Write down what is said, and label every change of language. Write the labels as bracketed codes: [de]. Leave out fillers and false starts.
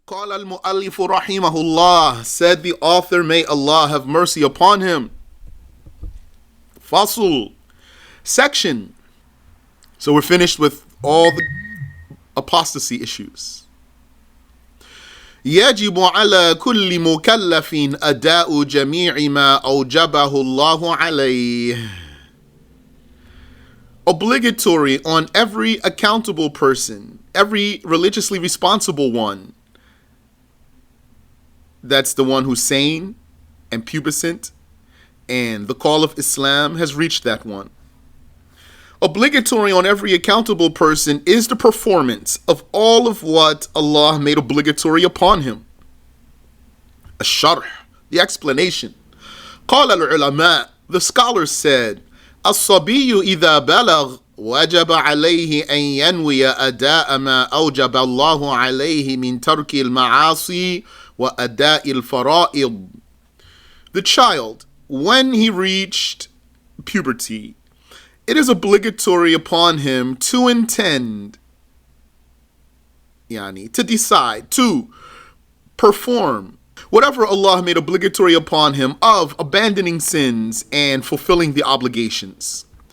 [ar] قال المؤلف رحمه الله, [en] said the author, may Allah have mercy upon him. Fasl, section. So we're finished with all the apostasy issues. [ar] يجب على كل مكلف أداء جميع ما أوجبه الله عليه. [en] Obligatory on every accountable person, every religiously responsible one. That's the one who's sane and pubescent, and the call of Islam has reached that one. Obligatory on every accountable person is the performance of all of what Allah made obligatory upon him. Ash-sharh, the explanation. [ar] قال العلماء, [en] the scholars said, [ar] الصبي إذا بلغ وجب عليه أن ينوي أداء ما أوجب الله عليه من ترك المعاصي وأداء الفرائض. [en] The child, when he reached puberty, it is obligatory upon him to intend, to decide, to perform whatever Allah made obligatory upon him of abandoning sins and fulfilling the obligations.